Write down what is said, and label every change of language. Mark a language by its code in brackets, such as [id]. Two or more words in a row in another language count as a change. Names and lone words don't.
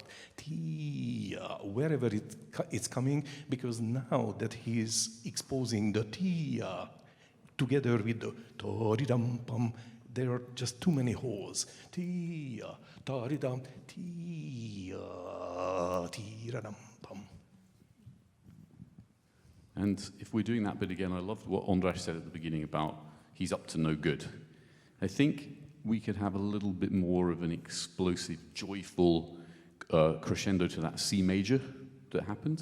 [en] Wherever it's coming, because now that he's exposing the tia together with the ta-ri-dum-pum, there are just too many holes. Tia, ta-ri-dum, tia, ti-ra-dum-pum. And if we're doing that bit again, I loved what András said at the beginning about he's up to no good. I think we could have a little bit more of an explosive, joyful crescendo to that C major that happened.